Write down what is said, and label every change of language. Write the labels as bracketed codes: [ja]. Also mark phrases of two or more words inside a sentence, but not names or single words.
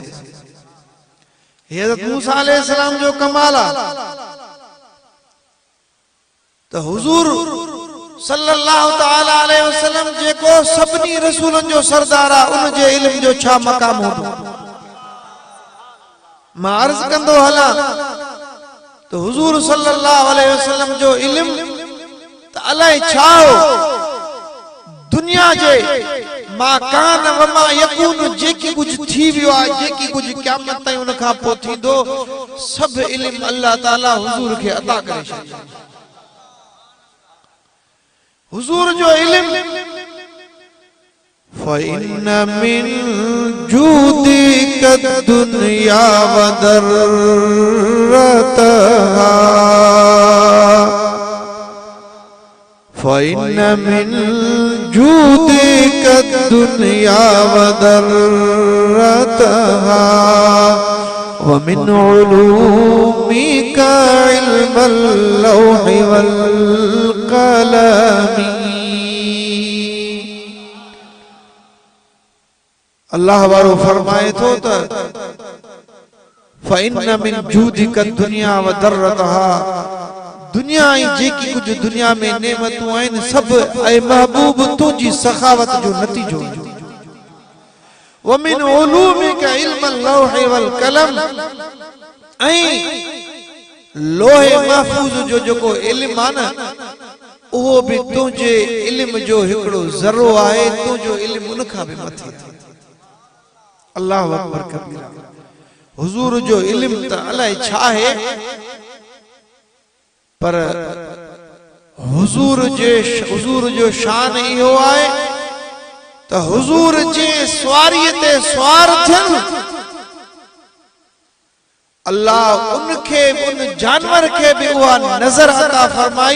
[sd] हज़रत मूसा अलैहिस्सलाम जो कमाल आहे त हुजूर [ar] صلى الله تعالى عليه وسلم [sd] जेको सभिनी रसूलनि जो सरदार आहे उन जे इल्म जो छा मक़ाम हूंदो। मां अर्ज़ कंदो हलां त हुजूर [ar] صلى الله عليه وسلم [sd] जो इल्म त अलाए छा हो। दुनिया जे [ar] ما كان وما يكون [sd] जेकी कुछ थी वियो आहे, जेकी कुछ क़यामत ताईं उन खां पोइ थींदो, सब इल्म अल्लाह ताला हुजूर खे अता करे छॾियो। हुजूर जो इल्म [ar] فإن من جودك دنيا وضرتها فإن من جودك دنيا وضرتها ومن علومك علم اللوح والقلم. [sd] अल्लाह वारो फरमाए थो त [ar] فإن من جودك دنيا وضرتها, [sd] दुनिया ही जेकी कुछ दुनिया में नेमतूं आहिनि सब ऐ महबूब तुंहिंजी सखावत जो नतीजो। [ar] ومن علومك علم اللوح والقلم, [sd] ऐं लोहे महफूज जो जेको इल्म आहे न उहो भी तुंहिंजे इल्म जो हिकिड़ो ज़रो आहे, तुंहिंजो इल्म उन खां बि मथे। [ar] الله أكبر كبيرا. [sd] हुजूर जो इल्म त अलाए छा आहे, पर हुजूर जो शान इहो आहे त हुजूर जे सवारीअ ते सवार थियनि, अल्लाह उनखे उन जानवर खे भी उहा नजर अता फरमाई।